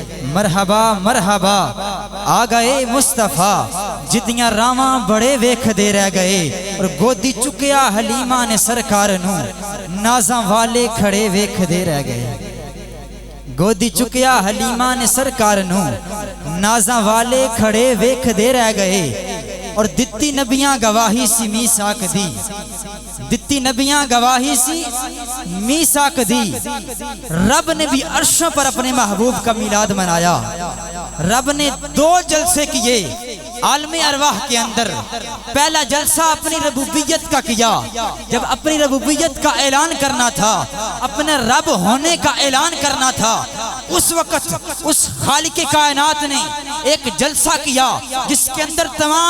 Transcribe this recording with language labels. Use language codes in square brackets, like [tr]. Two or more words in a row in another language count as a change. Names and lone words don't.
[pa] مرحبا مرحبا آ گئے مصطفیٰ جدیاں راواں بڑے ویکھ دے رہ گئے اور گودی چکیا حلیمہ نے سرکار نو نازاں والے کھڑے ویکھ دے رہ گئے گودی چکیا حلیمہ نے سرکار نو نازاں والے کھڑے ویکھ دے رہ گئے اور دتی نبیاں گواہی سی میثاق دی دتی نبیاں گواہی سی میثاق دی [ur] رب نے بھی عرشوں پر اپنے محبوب کا میلاد منایا رب نے 2 جلسے کیے عالم ارواح کے اندر پہلا جلسہ اپنی ربوبیت کا کیا جب اپنی ربوبیت کا اعلان کرنا تھا اپنے رب ہونے کا اعلان کرنا تھا اس وقت اس خالق کائنات نے ایک جلسہ کیا جس کے اندر تمام